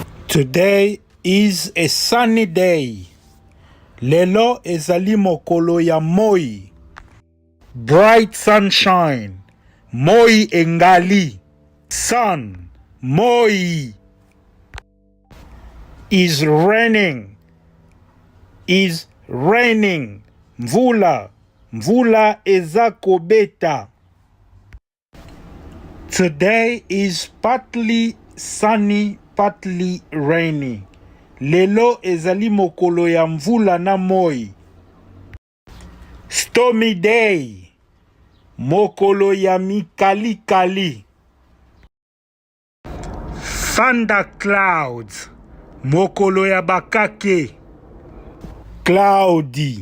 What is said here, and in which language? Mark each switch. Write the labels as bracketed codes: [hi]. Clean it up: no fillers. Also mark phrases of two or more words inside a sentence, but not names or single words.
[en] Today is a sunny day. [ln] Lelo ezali mokolo ya moi. [en] Bright sunshine. [ln] Moi engali. [en] Sun. Moi. Is raining. Is raining. [ln] Mvula. Mvula eza kobeta. [en] Today is partly sunny, partly rainy. [ln] Lelo ezali mokolo ya mvula na moi. [en] Stormy day. [ln] Mokolo ya mikalikali. [en] Thunder clouds. [ln] Mokolo ya bakake. Cloudy.